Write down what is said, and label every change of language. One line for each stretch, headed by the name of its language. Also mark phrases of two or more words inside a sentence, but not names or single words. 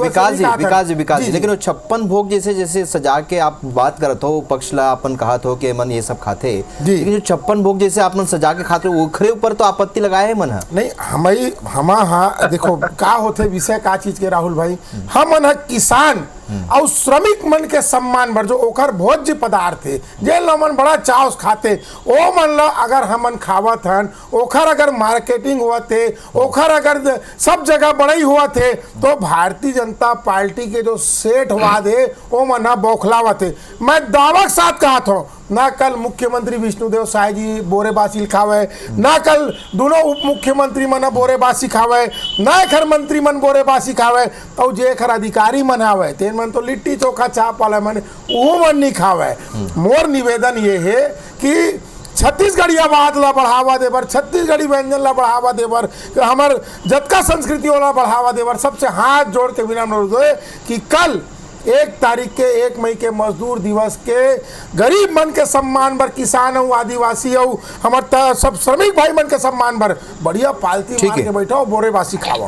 Chhattisgarhi: विकास जी, लेकिन वो 56 भोग जैसे सजा के आप बात करत हो, पक्ष ला अपन कहत हो कि मन ये सब खाते, लेकिन जो 56 भोग जैसे आप मन सजा के खाते ओखरे ऊपर तो आपत्ति लगाए है मन नहीं हाँ देखो का होते विषय का चीज के राहुल भाई, हम मन किसान और श्रमिक मन के सम्मान बर जो ओखर भोज्य पदार्थ है जे मन बड़ा चाव खाते, ओ मन ला अगर हमन खावत हन, ओखर अगर मार्केटिंग हुआ थे, ओखर अगर सब जगह बड़ाई हुआ थे, तो भारतीय जनता पार्टी के जो सेठवाद है वो मन बौखलावा थे। मैं दावा के साथ कहा था ना कल मुख्यमंत्री विष्णुदेव साय जी बोरेबासी खावे, ना कल दोनों उप मुख्यमंत्री मन बोरेबासी खावे, ना खर मंत्री मन बोरेबासी खावे, और जे खर अधिकारी मन आवे तेन मन तो लिट्टी चोखा चाप वाला मन वो मन नहीं खावे। मोर निवेदन ये है कि छत्तीसगढ़िया बात ला बढ़ावा देवर, छत्तीसगढ़ी व्यंजन ला बढ़ावा देवर, हमार जतका संस्कृति वाला बढ़ावा देवर, सबसे हाथ जोड़ के विनम्र अनुरोध है कि कल 1 तारीख के 1 मई के मजदूर दिवस के गरीब मन के सम्मान बर, किसान और आदिवासी और हमारे सब श्रमिक भाई मन के सम्मान बर बढ़िया पालती मार के बैठो बोरेबासी खाओ।